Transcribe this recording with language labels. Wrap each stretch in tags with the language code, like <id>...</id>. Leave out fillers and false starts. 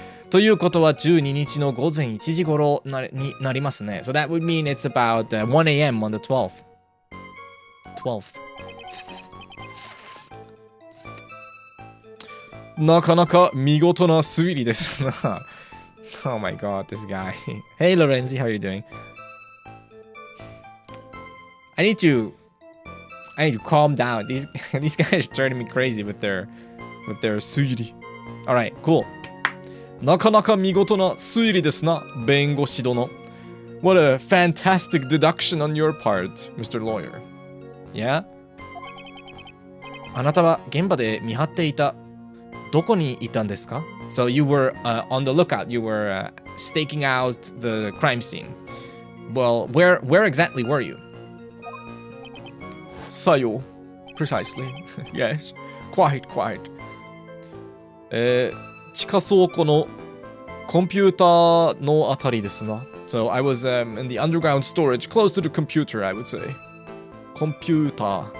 <ja>ということは、12日の午前1時頃になりますね。</ja> <en>So that would mean it's about 1 a.m. on the 12th. 12th.</en> <ja>なかなか見事な推理ですな。</ja> <en>Oh my god, this guy. Hey Lorenzi, how are you doing? I need to calm down. These guys are turning me crazy with their 推理. Alright, cool.</en> <ja>なかなか見事な推理ですな、弁護士殿.</ja> <en>What a fantastic deduction on your part, Mr. Lawyer. Yeah?</en> <ja>あなたは現場で見張っていた。どこにいたんですか?</ja> <en>So you were on the lookout. You were staking out the crime scene. Well, where exactly were you?</en> <ja>さよ。</ja> <en>Precisely. Yes. Quite.</en> <ja>地下倉庫のコンピューターのあたりですな。</ja> <en>So I was in the underground storage close to the computer, I would say. Computer.</en>